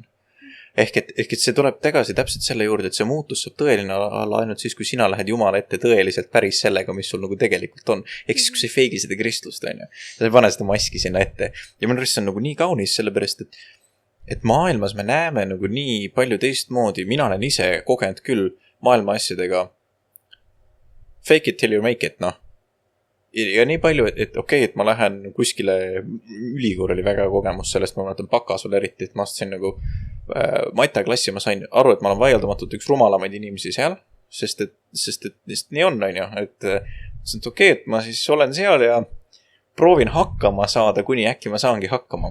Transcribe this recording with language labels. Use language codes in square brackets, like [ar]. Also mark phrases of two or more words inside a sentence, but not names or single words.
[et] Ehk et see tuleb tagasi täpselt selle juurde, et see muutus saab tõeline olla ainult siis, kui sina lähed Jumala ette tõeliselt päris sellega, mis sul nagu tegelikult on. Ehk siis, kui sa ei feigi seda kristlust, sa ei pane seda maski sinna ette. Ja minu arust see on nagu nii kaunis, sellepärast, et maailmas me näeme nagu nii palju teistmoodi. Mina olen ise kogenud küll maailma asjadega [en] fake it till you make it, [et] Ja nii palju, et okei, et ma lähen kuskile ülikool oli väga kogemus sellest, ma mõtlen bakas veel eriti, et ma astusin nagu Maita klassi, ma sain aru, et ma olen vaieldamatult üks rumalamaid inimesi seal, sest et nii on, et okei, et ma siis olen seal ja proovin hakkama saada, kuni äkki ma saangi hakkama.